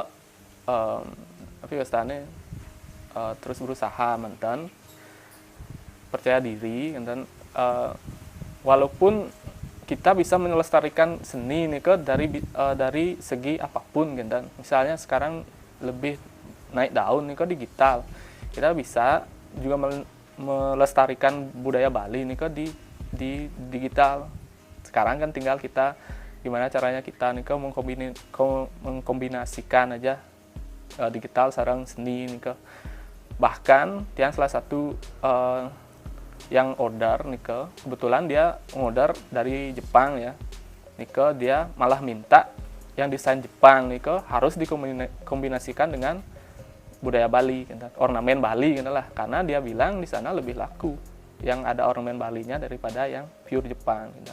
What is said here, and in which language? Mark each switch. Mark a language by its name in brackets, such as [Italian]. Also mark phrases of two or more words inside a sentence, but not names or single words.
[Indonesian] tapi biasanya terus berusaha mantan percaya diri dan walaupun kita bisa melestarikan seni niko dari segi apapun gitu. Misalnya sekarang lebih naik daun niko digital, kita bisa juga melestarikan budaya Bali niko di digital. Sekarang kan tinggal kita gimana caranya kita nih mengkombinasikan aja digital sarang seni nih bahkan tiang salah satu yang order nih kebetulan dia order dari Jepang ya nih dia malah minta yang desain Jepang nih harus dikombinasikan dengan budaya Bali gitu, ornamen Bali gitu lah karena dia bilang di sana lebih laku yang ada ornamen Balinya daripada yang pure Jepang gitu.